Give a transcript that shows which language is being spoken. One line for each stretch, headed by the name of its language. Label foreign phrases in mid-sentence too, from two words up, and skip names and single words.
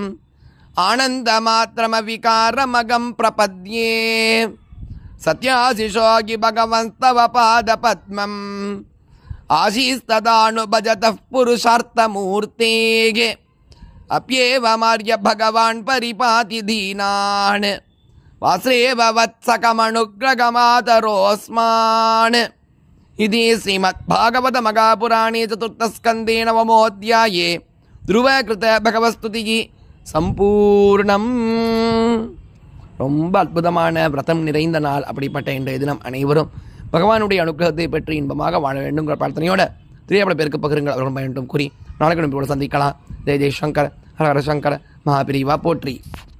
Sanskrit: आनन्दमात्रमविकारमगं प्रपद्ये सत्याशिषोऽगि भगवंस्तव पादपद्मम् आशीस्तदानुभजतः पुरुषार्थमूर्तेः अप्येवमार्य भगवान् परिपाति दीनान् वासुदेव वत्सकमनुग्रहमातरोऽस्मान् इति श्रीमद्भागवतमहापुराणे चतुर्थस्कन्धे नवमोऽध्याये ध्रुवकृत भगवस्तुतिः சம்பூர்ணம்.
Tamil: ரொம்ப அற்புதமான விரதம் நிறைந்த நாள். அப்படிப்பட்ட இன்றைய தினம் அனைவரும் பகவானுடைய அனுகிரகத்தை பெற்று இன்பமாக வாழ வேண்டுங்கிற பிரார்த்தனையோட திரையப்பட பேருக்கு பகிருங்கள், அவர்கள் பயண்டும் கூறி நாளைக்கு சந்திக்கலாம். ஜெய் ஜெய் சங்கர், ஹர ஹர சங்கர், மகாபிரிவா போற்றி.